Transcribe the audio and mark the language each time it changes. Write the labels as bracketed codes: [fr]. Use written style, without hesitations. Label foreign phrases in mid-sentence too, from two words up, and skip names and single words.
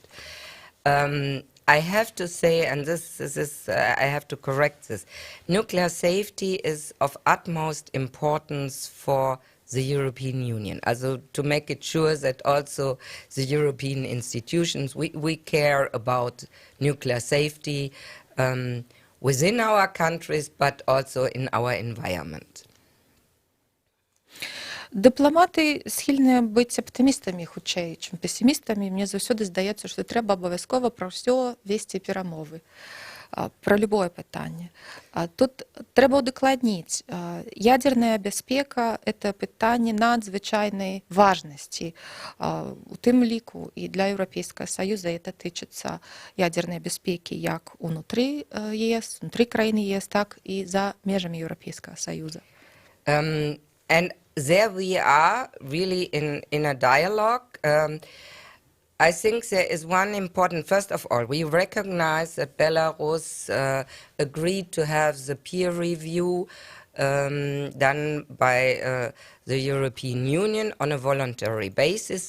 [en] I have to say, and this is, I have to correct this, nuclear safety is of utmost importance for the European Union. Also to make it sure that also the European institutions, we care about nuclear safety within our countries, but also in our environment. [be] Дыпламаты схільныя быць аптымістамі хутчэй, чым песімістамі. Мне заўсёды здаецца, што трэба абавязкова пра ўсё весці перамовы, пра любое пытанне. Тут трэба ўдакладніць. Ядерная бяспека – это пытанне надзвычайнай важнасці. У тым ліку і для Еўрапейскага Саюза это тычыцца ядернай бяспекі як унутры ЕС, унутры краіны ЕС, так і за межамі Еўрапейскага Саюза. [en] And there we are really in a dialogue. I think there is one important, first of all, we recognize that Belarus agreed to have the peer review done by the European Union on a voluntary basis.